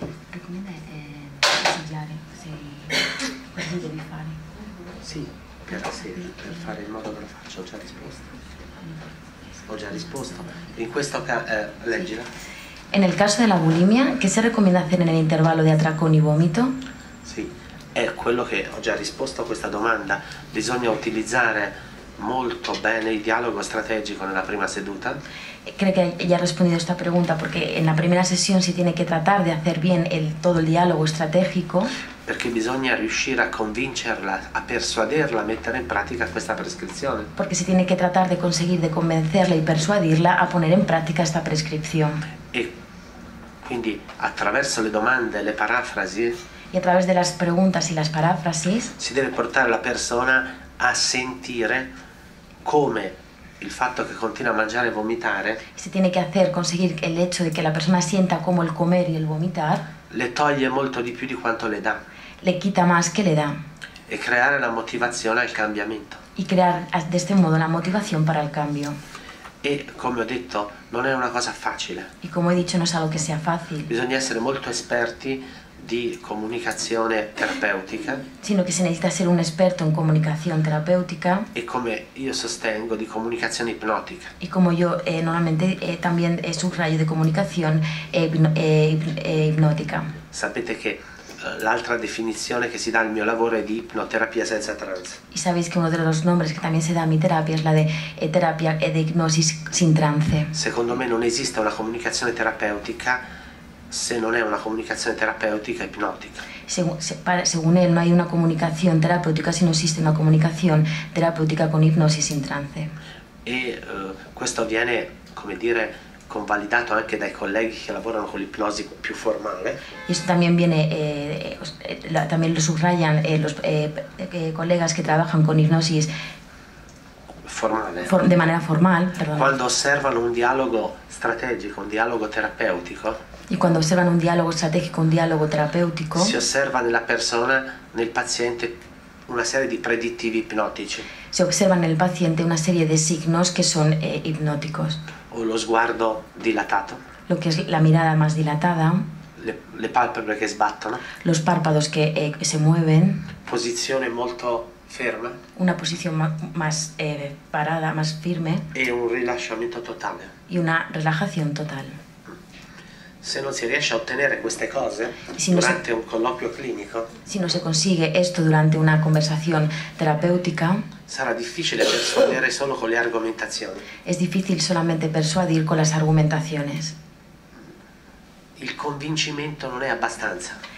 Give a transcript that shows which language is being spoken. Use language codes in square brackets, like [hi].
[es] Recomienda [it] consigliare cosa devi fare. Sì, per fare in modo che lo faccia, ho già risposto. In questo caso, leggila. [es] En el caso de la bulimia, ¿qué se recomienda hacer en el intervalo de atracón y vómito? [it] Sì, è quello che ho già risposto a questa domanda. Bisogna utilizzare molto bene il dialogo strategico nella prima seduta. [es] Creo que ya he respondido a esta pregunta porque en la primera sesión se tiene que tratar de hacer bien todo el diálogo estratégico. [it] Perché bisogna riuscire a convincerla, a persuaderla a mettere in pratica questa prescrizione. [es] Porque se tiene que tratar de conseguir de convencerla y persuadirla a poner en práctica esta prescripción. [it] E quindi attraverso le domande, le parafrasi, [es] Y a través de las preguntas y las paráfrasis [it] si deve portare la persona a sentire come il fatto che continua a mangiare e vomitare [es] Se tiene que conseguir el hecho de que la persona sienta como el comer y el vomitar, [it] le toglie molto di più di quanto le dà, [es] le quita más que le da. [it] e creare la motivazione al cambiamento. [es] Y crear de este modo la motivación para el cambio. [it] E come ho detto, non è una cosa facile. [es] Y como he dicho, no es algo que sea fácil, [it] Bisogna essere molto esperti di comunicazione terapeutica [es] sino que se necesita ser un experto en comunicación terapéutica [it] e, come io sostengo, di comunicazione ipnotica. [es] y como yo normalmente también subrayo de comunicación hipnótica. [it] Sapete che l'altra definizione che si dà al mio lavoro è di ipnoterapia senza trance. [es] Y sabéis que uno de los nombres que también se da a mi terapia es la de terapia de hipnosis sin trance. [it] Secondo me non esiste una comunicazione terapeutica se non è una comunicazione terapeutica ipnotica. [es] Según él, no hay una comunicación terapéutica si no existe una comunicación terapéutica con hipnosis sin trance. [it] E questo viene, come dire, convalidato anche dai colleghi che lavorano con l'ipnosi più formale. [es] Y esto también viene, también lo subrayan los colegas que trabajan con hipnosis [it] Formale. [es] de manera formal, perdón. [it] Quando osservano un dialogo strategico, un dialogo terapeutico, [es] Y cuando observan un diálogo estratégico, un diálogo terapéutico, [it] si osserva nella persona, nel paziente, una serie di predittivi ipnotici, [es] se observa en el paciente una serie de signos que son hipnóticos. [it] o lo sguardo dilatato, [es] Lo que es la mirada más dilatada, [it] le palpebre che sbattono, [es] los párpados que se mueven, [it] posizione molto ferma [es] una posición más parada, más firme [it] e un rilasciamento totale. [es] y una relajación total. [it] Se non si riesce a ottenere queste cose Sì, non si- durante un colloquio clinico, [es] Si no se consigue esto durante una conversación terapéutica, [it] sarà difficile persuadere solo con le argomentazioni. [es] es difícil solamente persuadir con las argumentaciones. [it] Il convincimento non è abbastanza.